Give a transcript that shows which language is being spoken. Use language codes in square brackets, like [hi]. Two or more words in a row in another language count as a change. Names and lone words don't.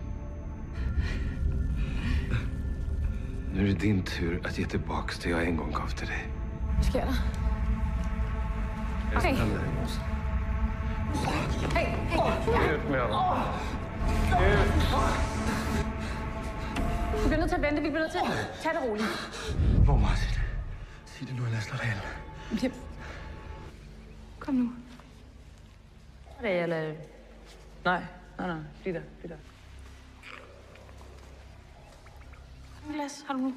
[sv] Nu är det din tur att ge tillbaks det jag en gång gav till dig. [da] Hvad sker der? [en] Hey. Hey, hey. [sv] Ut med honom. [da] Vi bliver nødt til at vente. Vi bliver nødt til at tage det roligt. Hvor Martin? Sig det nu, eller jeg slår dig ihjel. Kom nu. Det er eller... Nej. Bliv der. Et glas har du nu.